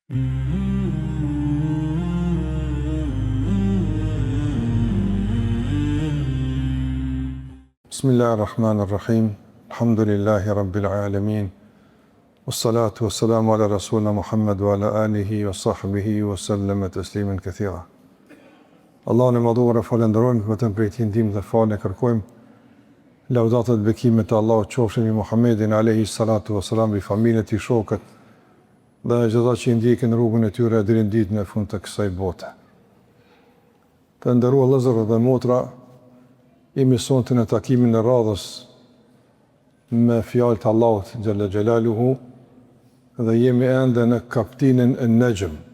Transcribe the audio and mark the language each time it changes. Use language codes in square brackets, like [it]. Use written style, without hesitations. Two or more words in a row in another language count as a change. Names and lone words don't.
[ar] بسم الله الرحمن الرحيم. الحمد لله رب العالمين. والصلاة والسلام على رسولنا محمد وعلى آله وصحبه وسلم تسليما كثيرا. [sq] Allahun e madhuar e falenderojmë, vetëm prej tij ndihmë dhe falë kërkojmë. Laudatat dhe bekimet e Allahut qofshin mbi Muhammedin [ar] عليه الصلاة والسلام, [sq] mbi familjen e tij, shokët dhe gjithë që i ndjekin rrugën e tyre deri në ditën e fundit të kësaj bote. Të nderuar vëllezër dhe motra, jemi sonte në takimin e radhës me fjalët e Allahut [ar] جل جلاله [sq] dhe jemi ende në kapitullin e Najm.